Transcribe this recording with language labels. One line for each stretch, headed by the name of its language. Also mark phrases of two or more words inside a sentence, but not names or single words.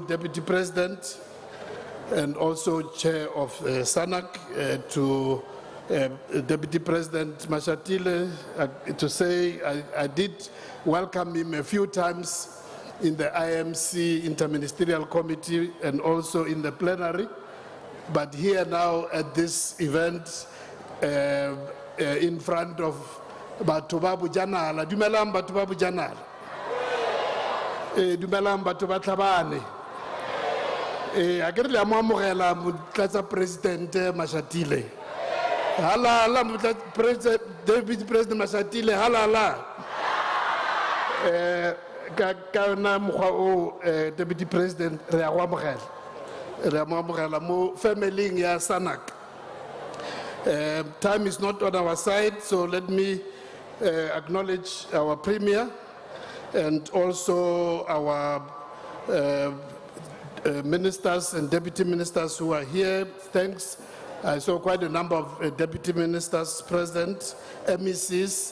English: Deputy President and also Chair of SANAC, to Deputy President Mashatile, to say I did welcome him a few times in the IMC Interministerial Committee and also in the plenary, but here now at this event in front of
Tswana: Batho ba Bojanala. Dumelang batho ba Bojanala. Dumelang batho ba Tlhabane. A ke re le amogela motlatsa President Mashatile. Halala motlatsa
English: Deputy President
Tswana: Mashatile, halala. Ka na mogwa o
English: Deputy President
Tswana: re a go amogela. Re a amogela mo family ya SANAC.
English: Time is not on our side, so let me acknowledge our Premier and also our ministers and deputy ministers who are here. Thanks. I saw quite a number of deputy ministers present, MECs.